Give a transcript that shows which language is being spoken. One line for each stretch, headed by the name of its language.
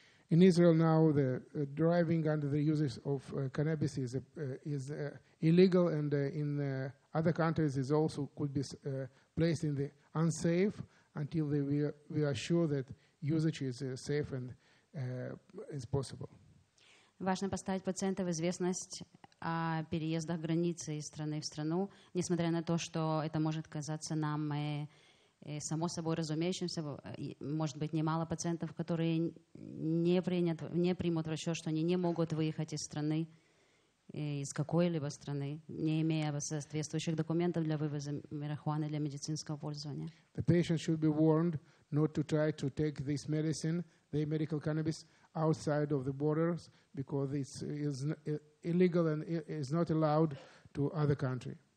English: In Israel now, the driving under the uses of cannabis is illegal, and in other countries is also could be placed in the unsafe until we are sure that usage is safe and is possible.
Russian: Важно поставить пациента в известность о переездах границы из страны в страну, несмотря на то, что это может казаться нам само собой разумеющимся. Может быть, немало пациентов, которые не примут в расчет, что они не могут выехать из страны, из какой-либо страны, не имея соответствующих документов для вывоза марихуаны для медицинского пользования.
English: The patient should be warned not to try to take this medicine, the medical cannabis, outside of the borders, because it is illegal and is not allowed to other country.